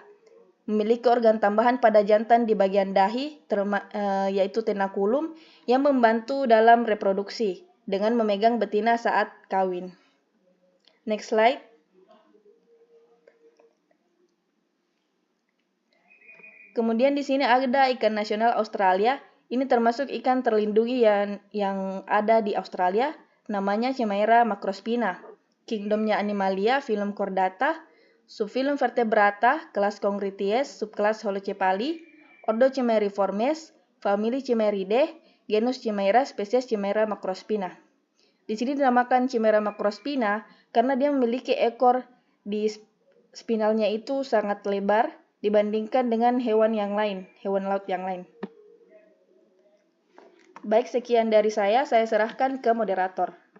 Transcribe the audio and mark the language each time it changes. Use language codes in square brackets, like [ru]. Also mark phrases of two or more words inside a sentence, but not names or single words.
[id] Memiliki organ tambahan pada jantan di bagian dahi, yaitu tenakulum, yang membantu dalam reproduksi dengan memegang betina saat kawin. [en] Next slide. [id] Kemudian di sini ada ikan nasional Australia. Ini termasuk ikan terlindungi yang ada di Australia. Namanya Chimaera macrospina. Kingdomnya Animalia, filum Chordata, subfilum Vertebrata, kelas Congrithies, subkelas Holocephali, ordo Chimaeriformes, famili Chimaeridae, genus Chimaera, spesies Chimaera macrospina. Di sini dinamakan Chimaera macrospina karena dia memiliki ekor di spinalnya itu sangat lebar dibandingkan dengan hewan laut yang lain. Baik, sekian dari saya serahkan ke moderator.